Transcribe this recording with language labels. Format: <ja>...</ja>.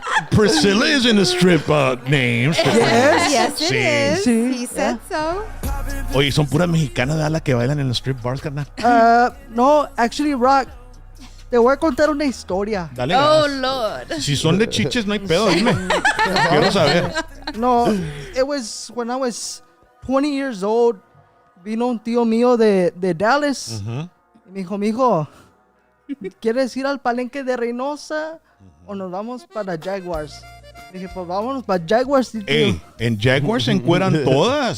<en>Priscilla is in the strip names. Yes. Yes, it</en> <es>Sí.</es> <en>is.</en> <es>Sí.</es> <en>He said so.</en> <es>Oye, son puras mexicanas de las que bailan en los strip bars, carnal. No, actually, Rock, te voy a contar una historia. Dale.</es> <en>Oh,</en> <es>ganas.</es> <en>Lord.</en> <es>Si son de chiches, no hay pedo, dime. Quiero saber.</es> <en>No, it was when I was 20 years old.</en> <es>Vino un tío mío de Dallas. Y me dijo, mijo, ¿quieres ir al palenque de Reynosa o nos vamos para Jaguars? Dije, pues vámonos para Jaguars, tío. Ey, en Jaguars se encueran todas.</es>